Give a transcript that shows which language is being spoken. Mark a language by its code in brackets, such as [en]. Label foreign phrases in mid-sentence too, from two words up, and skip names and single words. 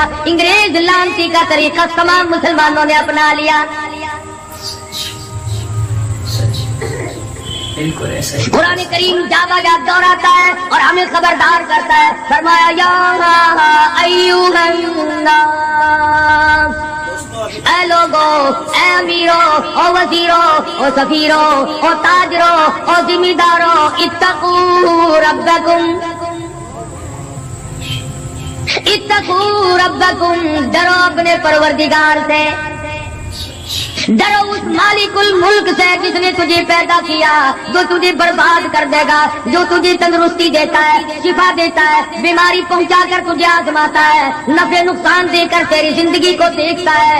[ur] انگریز لانتی کا طریقہ تمام مسلمانوں نے اپنا لیا. قرآن کریم جا بجا دوہراتا ہے اور ہمیں خبردار کرتا ہے. فرمایا [ar] یا ایھا الناس, [ur] اے لوگو, اے امیرو, او وزیرو, او سفیرو, او تاجرو, او ذمہ دارو, [ar] اتقوا ربکم, اتقوا ربکم, [ur] ڈرو اپنے پروردگار سے, ڈرو اس مالک الملک سے جس نے تجھے پیدا کیا, جو تجھے برباد کر دے گا, جو تجھے تندرستی دیتا ہے, شفا دیتا ہے, بیماری پہنچا کر تجھے آزماتا ہے, نفع نقصان دے کر تیری زندگی کو دیکھتا ہے.